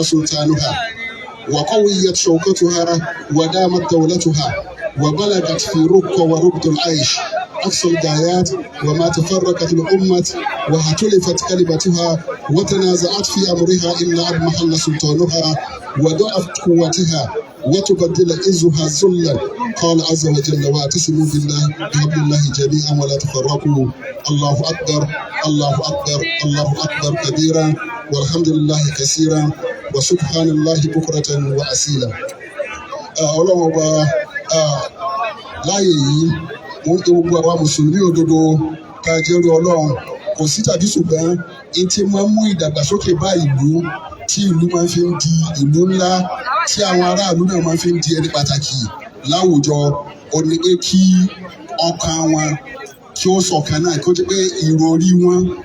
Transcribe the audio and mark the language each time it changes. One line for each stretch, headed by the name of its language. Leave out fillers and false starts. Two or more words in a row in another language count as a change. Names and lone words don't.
Arabic: سلطانها وقويت شوكتها ودامت دولتها وبلغت في رق وربط العيش أقصى الغايات وما تفرقت الأمة واختلفت كلمتها وتنازعت في أمرها إلا أن محل سلطانها وضعفت قوتها وتبدل عزها ذلا قال عز وجل واعتصموا بالله بحبل الله جميعا ولا تفرقوا. الله أكبر، الله أكبر، الله أكبر كبيرا والحمد لله كثيرا وسبحان الله بكرة وأصيلا.
Yoruba: ọlọ́run ọba láàyè yìí wọ́n tó gbogbo àwa mùsùlùmí òdodo ká jẹ́rú ọlọ́run kò sí tàbí ṣùgbọ́n èyí tí máa ń mú ìdàgbàsókè bá ìlú tí ìlú máa fi ń di ìlú ńlá tí àwọn aráàlú náà máa fi ń di ẹni pàtàkì láwùjọ ó ní pé kí ọkàn wọn kí ó ṣọ̀kan náà kó jẹ́ pé ìròrí wọn